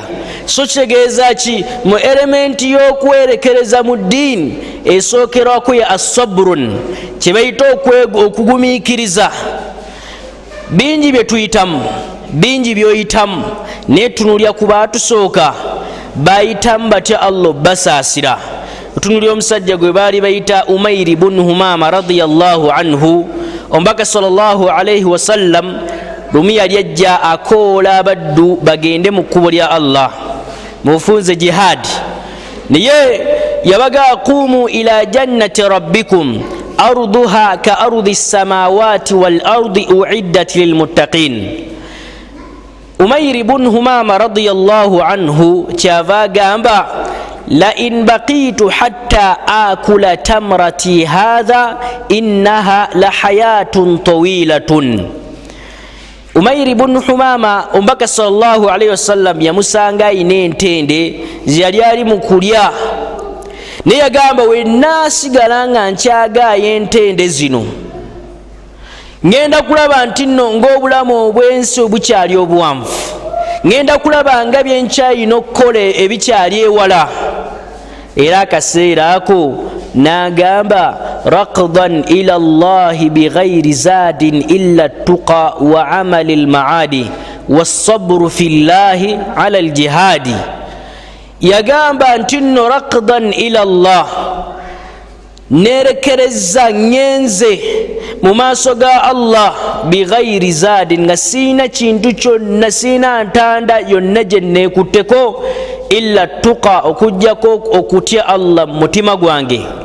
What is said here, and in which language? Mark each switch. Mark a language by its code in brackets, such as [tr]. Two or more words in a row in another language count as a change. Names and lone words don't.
[lg] So kitegeeza ki mu elementi y'okwerekereza mu ddiini esookerwako ya as-sabrun kye bayita okugumikiriza. Bingi bye tuyitamu, bingi byoyitamu netunulya ku baatusooka bayitamu batya Allah basaasira. Otunulya omusajja gwe baali bayita Umayr ibn Humama [ar] رضي الله عنه, [lg] omubaka [ar] صلى الله عليه وسلم [lg] lumi yali ajja akoola abaddu bagende mu kkubo lya Allah mufunze jihad, naye yabaga [ar] قوموا إلى جنة ربكم عرضها كعرض السماوات والأرض أعدت للمتقين. Umayr ibn Humama رضي الله عنه [lg] kyava gamba [ar] لئن بقيت حتى آكل تمراتي هذه إنها لحياة طويلة. [lg] Umayr ibn Humama omubaka [ar] صلى الله عليه وسلم [lg] yamusanga ayina entende ziyali ali mu kulya, naye yagamba wenaasigala nga nkyagaayo entende zino ngenda kulaba nti nno ng'obulamu obw'ensi obukyali obuwanvu, ngenda kulaba nga byenkyayina okukola ebikyali ewala. Era akaseera ako n'agamba [ar] ركضا إلى الله بغير زاد إلا التقى وعمل المعاد والصبر في الله على الجهاد. [lg] Yagamba nti nno [ar] ركضا إلى الله, [lg] nerekereza ngenze mu maaso ga Allah [ar] بغير زاد [lg] nga siina kintu kyonna, siina ntanda yonna gye neekutteko [ar] إلا التقى [lg] okujjako okutya Allah mu mutima gwange,